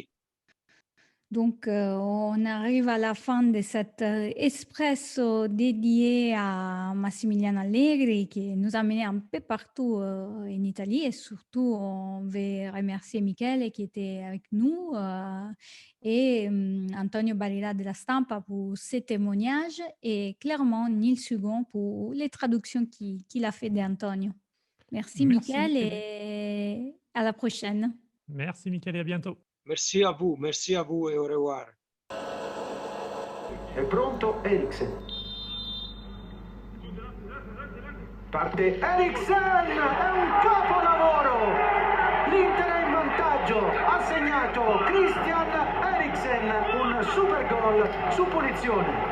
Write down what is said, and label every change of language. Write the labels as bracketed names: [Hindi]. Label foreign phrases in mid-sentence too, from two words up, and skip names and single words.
[French] Donc, on arrive à la fin de cet espresso dédié à Massimiliano Allegri qui nous a menés un peu partout en Italie et surtout, on veut remercier Michele qui était avec nous et Antonio Barilla de la Stampa pour ses témoignages et clairement Nils Hugon pour les traductions qu'il a fait d'Antonio. Merci Michele et à la prochaine. Merci Michele et à bientôt. Merci à vous et au revoir. [Italian] È pronto Eriksen. Parte Eriksen, è un capolavoro! L'Inter è in vantaggio, ha segnato Christian Eriksen, un super gol su punizione.